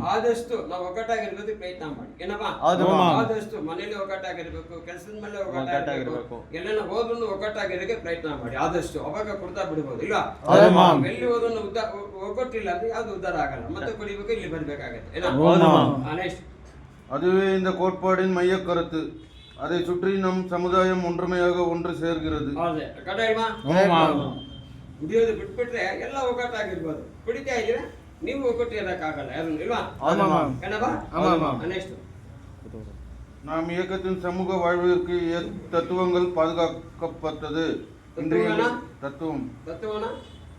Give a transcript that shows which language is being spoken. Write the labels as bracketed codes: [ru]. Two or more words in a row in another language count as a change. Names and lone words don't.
[kn] ಆದಷ್ಟು ನಾವು ಒಗ್ಗಟ್ಟಾಗಿರ್ಬೇಕು ಪ್ರಯತ್ನ ಮಾಡಿ ಏನಪ್ಪಾ. ಹೌದು ಮಾಮ್. ಆದಷ್ಟು ಮನೇಲಿ ಒಗ್ಗಟ್ಟಾಗಿರ್ಬೇಕು, ಕೆಲಸದ ಮೇಲೆ ಒಗ್ಗಟ್ಟಾಗಿರ್ಬೇಕು, ಎಲ್ಲೆಲ್ಲ ಹೋದ್ರು ಒಗ್ಗಟ್ಟಾಗಿರೋಕೆ ಪ್ರಯತ್ನ ಮಾಡಿ ಆದಷ್ಟು. ಅವಾಗ ಕುಡ್ತಾ ಬಿಡ್ಬೋದು ಇಲ್ವಾ. ಹೌದು ಮಾಮ್. ಎಲ್ಲಿ ಹೋದ್ರು ಒಗ್ಗಟ್ಟಿಲ್ಲ ಅಂದ್ರೆ ಯಾವ್ದು ಉದ್ಧಾರ ಆಗಲ್ಲ. ಮತ್ತೆ ಕುಡಿಬೇಕು, ಇಲ್ಲಿ ಬರ್ಬೇಕಾಗತ್ತೆ ಹೌದು ಮಾಮ್. ನೆಕ್ಸ್ಟ್ [ta] அதுவே இந்த கோட்பாடின் மைய கருத்து. அதை சுற்றி நம் சமுதாயம் ஒன்றுமையாக ஒன்று சேர்கிறது. [kn] ಕಡೆ ಇಲ್ವಾ. ಕುಡಿಯೋದು ಬಿಟ್ಬಿಟ್ರೆ ಎಲ್ಲ ಒಗ್ಗಟ್ಟಾಗಿರ್ಬೋದು. ಕುಡಿತಾ ಇದ್ರೆ ನೀವು ಒಗ್ಗಟ್ಟು ಇರಕ್ಕಾಗಲ್ಲ ಯಾರು ಇಲ್ವಾ. ನೆಕ್ಸ್ಟ್ [ta] நாம் இயக்கத்தின் சமூக வாழ்விற்கு தத்துவங்கள் பாதுகாக்கப்பட்டது. தத்துவம் தத்துவம் தத்துவம்னா